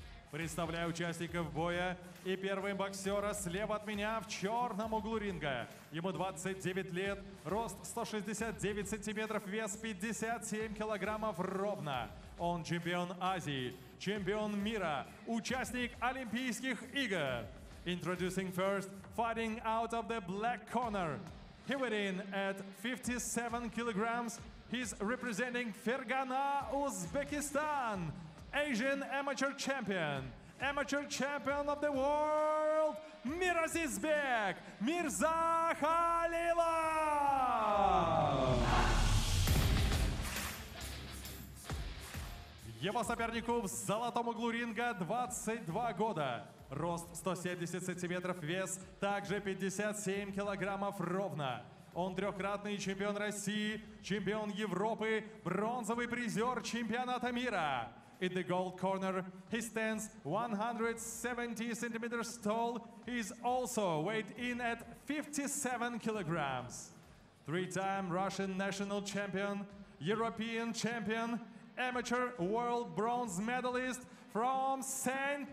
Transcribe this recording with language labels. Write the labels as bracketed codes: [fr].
[ru] Представляю участников боя и первый боксера слева от меня в черном углу ринга. Ему 29 лет, рост 169 сантиметров, вес 57 килограммов ровно. Он чемпион Азии, чемпион мира, участник Олимпийских игр. [en] Introducing first, fighting out of the black corner. He weighed in at 57 kilograms. He's representing Fergana, Uzbekistan. Asian amateur champion of the world, Mirazizbek Mirzakhalilov. [ru] Его сопернику в золотом углу ринга 22 года. Рост 170 сантиметров, вес также 57 килограммов ровно. Он трехкратный чемпион России, чемпион Европы, бронзовый призер чемпионата мира. [en] In the gold corner, he stands 170 centimeters tall. He's also weighed in at 57 kilograms. Three-time Russian national champion, European champion, amateur world bronze medalist from St.